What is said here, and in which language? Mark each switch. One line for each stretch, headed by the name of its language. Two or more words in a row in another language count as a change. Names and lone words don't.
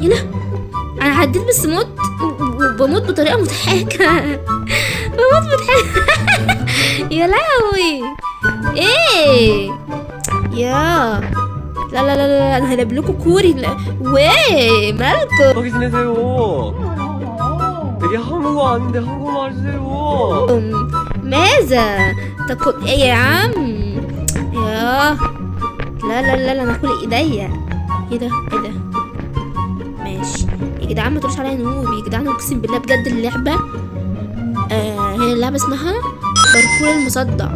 Arabic: يلا انا عديت بس موت، وبموت بطريقه مضحكه. بموت مضحكه. يا لهوي ايه يا لا لا لا لا انا هلعب لكم كوري. لا ويه مالكم؟
Korean: 거기 지내세요. 되게 한국어 아닌데 한국어 하세요.
Arabic: ماذا تقول ايه يا عم؟ يا لا لا لا انا اكل ايديا. ايه ده؟ ماشي يا جدعان، ما تقولوش عليا نوب يا جدعان، اقسم بالله بجد اللعبه هي اللعبه اسمها باركور المصدع.